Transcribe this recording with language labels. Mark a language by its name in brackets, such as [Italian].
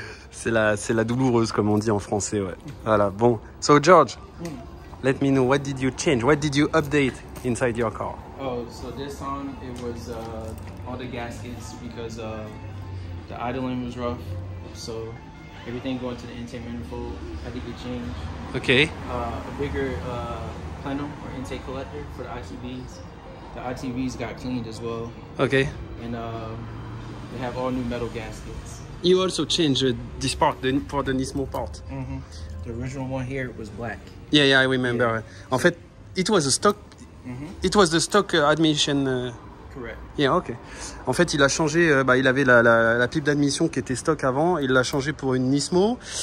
[French] c'est la douloureuse, comme on dit en français, ouais. Voilà, bon. [English] So, George, let me know, what did you change? What did you update inside your car? Oh, so this time it was all the gaskets because the idling was rough. So everything going to the intake manifold had to get changed. Okay. A bigger plenum or intake collector for the ITBs. The ITBs got cleaned as well. Okay. And they have all new metal gaskets. You also changed this part for the Nismo part. Mm-hmm. The original one here was black. Yeah, I remember. Yeah. [French] En fait, [English] it was a stock. It was the stock admission. Correct. Yeah, ok. [French] En fait, il a changé. Il avait la pipe d'admission qui était stock avant. Il l'a changé pour une Nismo.